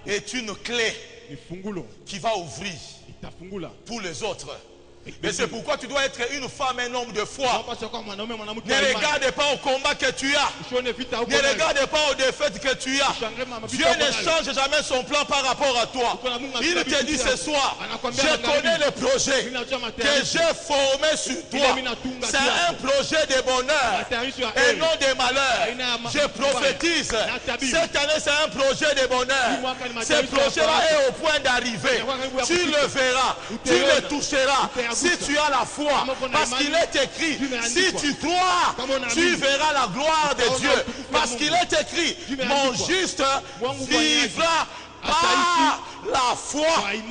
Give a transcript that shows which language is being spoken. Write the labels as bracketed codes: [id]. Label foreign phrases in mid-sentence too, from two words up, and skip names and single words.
[fr] est une clé [sw] ni fungulo. [fr] qui va ouvrir [sw] Itafungula. [fr] pour les autres. Mais c'est pourquoi tu dois être une femme, un homme de foi. [sw] Unapaswa kuwa mwanaume mwanamke [fr] Ne [sw] wa imani. [fr] regarde pas au combat que tu as. [sw] Usione vita huko [fr] Ne [sw] nayo. [fr] regarde pas aux défaites que tu as. [sw] Usiangalie mavita [fr] Dieu [sw] huko [fr] ne [sw] nayo. [fr] change jamais son plan par rapport à toi. [sw] Kuna Mungu [fr] Il te [sw] anakuambia [fr] dit [sw] vitu [fr] ce soir, [sw] anakuambia [fr] je [sw] anakuambia. [fr] connais le projet [sw] Mimi najua [fr] que [sw] matayarisho. [fr] j'ai formé sur [sw] Ile [fr] toi. [sw] mimi natunga [fr] C'est [sw] juu [fr] un [sw] yako. [fr] projet de bonheur [sw] Matayarisho ya [fr] et [sw] heri. [fr] non de malheur. [sw] Aina ya [fr] Je prophétise. Cette année, c'est un projet de bonheur. Ce projet-là est au point d'arriver. Tu le verras. Tu le toucheras. Si tu as la foi. Parce qu'il est écrit, si tu crois, tu verras la gloire de Dieu. Parce qu'il est écrit, mon juste vivra par la foi.